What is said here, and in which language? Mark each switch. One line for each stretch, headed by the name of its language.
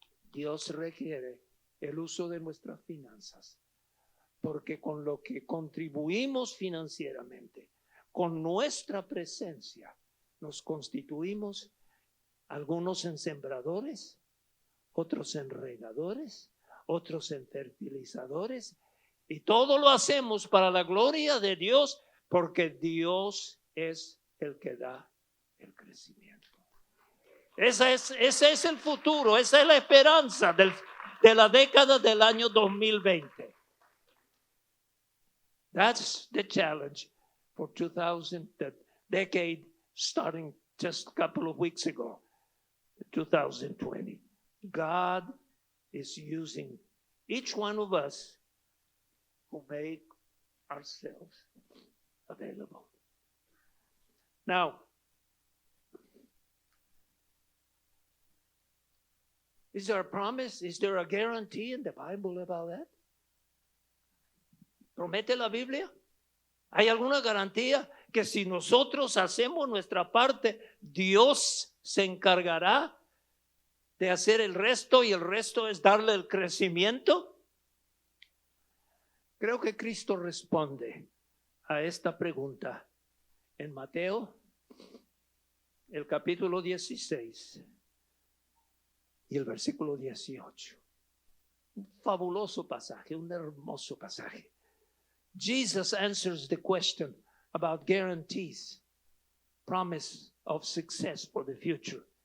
Spanish: Dios requiere el uso de nuestras finanzas, porque con lo que contribuimos financieramente, con nuestra presencia, nos constituimos algunos en sembradores, otros en regadores, otros en fertilizadores, y todo lo hacemos para la gloria de Dios, porque Dios es el que da el crecimiento. Ese es el futuro, esa es la esperanza de la década del año 2020.
English: That's the challenge for 2000, the decade starting just a couple of weeks ago, 2020. God is using each one of us who make ourselves available. Now, is there a promise? Is there a guarantee in the Bible about that?
Spanish: ¿Promete la Biblia? ¿Hay alguna garantía que si nosotros hacemos nuestra parte, Dios se encargará de hacer el resto y el resto es darle el crecimiento? Creo que Cristo responde a esta pregunta en Mateo, el capítulo 16 y el versículo 18. Un fabuloso pasaje, un hermoso pasaje.
English: Jesus answers the question about guarantees, promise of success for the future.